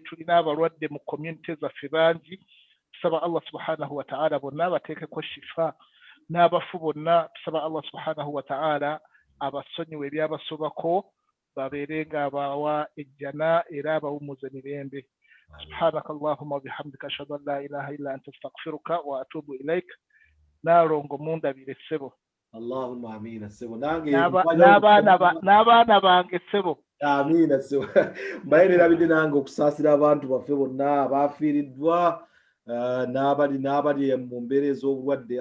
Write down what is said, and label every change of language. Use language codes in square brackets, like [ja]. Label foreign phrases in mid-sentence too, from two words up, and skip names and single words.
[lg] Tulina abalwadde mu community zaffe bangi, tusaba [ar] الله سبحانه وتعالى [lg] bonna abateekeko shifa. N'abafu bonna tusaba [ar] الله سبحانه وتعالى [lg] abasonyiwe ebyabasobako babeere ng'abawa ejjana era abawumuze mirembe. [ar] سبحانك اللهم وبحمدك أشهد أن لا إله إلا أنت أستغفرك وأتوب إليك. [lg] Narongo munda bire sebo. [ar] اللهم آمين sebo. [lg] N'abaana bange sebo. Amina sebo. Mbayerera bide nange okusaasira abantu baffe bonna abaafiiriddwa n'abali mu mbeera ez'obulwadde.